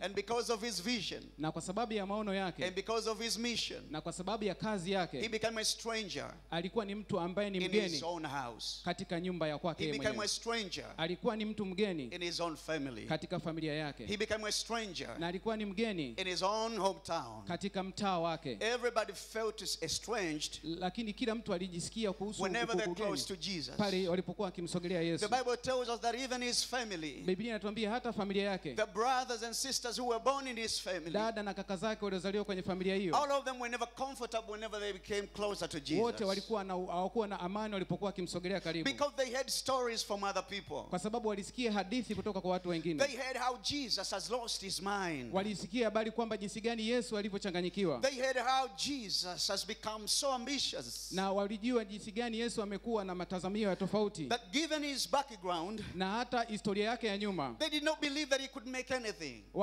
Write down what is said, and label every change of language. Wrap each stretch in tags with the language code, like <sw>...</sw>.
<en>And because of his vision.</en> <sw>Na kwa sababu ya maono yake.</sw> <en>And because of his mission.</en> <sw>Na kwa sababu ya kazi yake.</sw> <en>He became a stranger.</en> <sw>Alikuwa ni mtu ambaye ni mgeni.</sw> <en>In his own house.</en> <sw>Katika nyumba ya kwake mwenyewe.</sw> <en>He became a stranger.</en> <sw>Alikuwa ni mtu mgeni.</sw> <en>In his own family.</en> <sw>Katika familia yake.</sw> <en>He became a stranger.</en> <sw>Na alikuwa ni mgeni.</sw> <en>In his own hometown.</en> <sw>Katika mtaa wake.</sw> <en>Everybody felt estranged.</en> <sw>Lakini kila mtu alijisikia kuhusu</sw> <en>whenever they're close to Jesus.</en> <sw>Pale walipokuwa wakimsogelea Yesu.</sw> <en>The Bible tells us that even his family.</en> <sw>Biblia inatuambia hata familia yake.</sw> <en>The brothers and sisters who were born in his family.</en> <sw>Dada na kaka zake waliozaliwa kwenye familia hiyo.</sw> <en>All of them were never comfortable whenever they became closer to Jesus.</en> <sw>Wote walikuwa hawakuwa na amani walipokuwa wakimsogelea karibu.</sw> <en>Because they heard stories from other people.</en> <sw>Kwa sababu walisikia hadithi kutoka kwa watu wengine.</sw> <en>They heard how Jesus has lost his mind.</en> <sw>Walisikia habari kwamba jinsi gani Yesu alivyochanganyikiwa.</sw> <en>They heard how Jesus has become so ambitious.</en> <sw>Na walijua jinsi gani Yesu amekuwa na matazamio ya tofauti.</sw> <en>That given his background,</en> <sw>na hata historia yake ya nyuma,</sw> <en>they did not believe that he could make anything.</en>